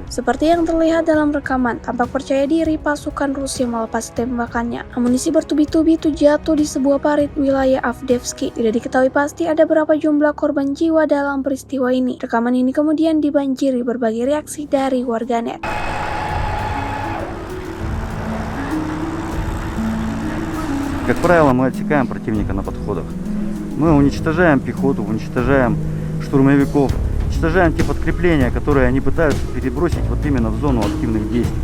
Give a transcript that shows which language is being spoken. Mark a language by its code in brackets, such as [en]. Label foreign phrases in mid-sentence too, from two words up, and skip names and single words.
[id] Seperti yang terlihat dalam rekaman, tampak percaya diri pasukan Rusia melepas tembakannya. Amunisi bertubi-tubi itu jatuh di sebuah parit wilayah Avdiivka. Tidak diketahui pasti ada berapa jumlah korban jiwa dalam peristiwa ini. Rekaman ini kemudian dibanjiri berbagai reaksi dari warganet. [ru] Как правило, мы отсекаем противника на подходах. Мы уничтожаем пехоту, уничтожаем штурмовиков, уничтожаем те подкрепления, которые они пытаются перебросить вот именно в зону активных действий.